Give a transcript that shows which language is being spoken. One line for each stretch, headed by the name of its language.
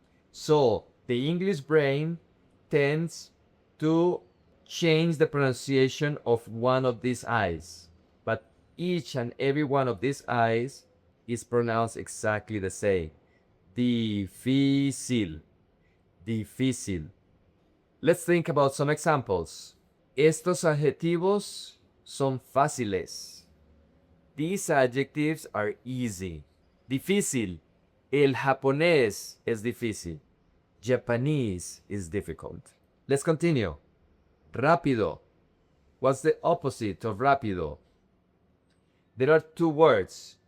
English: So the English brain tends to change the pronunciation of one of these I's. But each and every one of these I's is pronounced exactly the same. Difícil. Difícil. Let's think about some examples.
Spanish: Estos adjetivos son fáciles.
English: These adjectives are easy.
Spanish: Difícil. El japonés es difícil.
English: Japanese is difficult. Let's continue. Rápido. What's the opposite of rápido? There are 2 words.